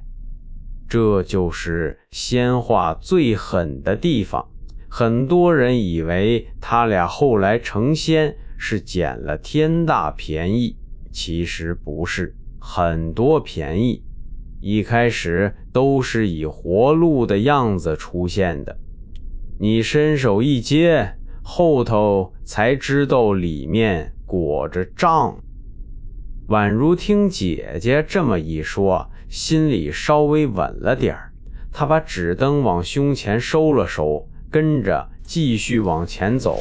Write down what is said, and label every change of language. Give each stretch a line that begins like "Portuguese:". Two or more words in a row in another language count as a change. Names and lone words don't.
Chinese: 這就是仙話最狠的地方。很多人以為他倆後來成仙是撿了天大便宜，其實不是，很多便宜一開始都是以活路的樣子出現的，你伸手一接，後頭才知道裡面裹着賬。宛如聽姐姐這麼一說，心裡稍微穩了點兒， 他把紙燈往胸前收了收，跟着繼續往前走。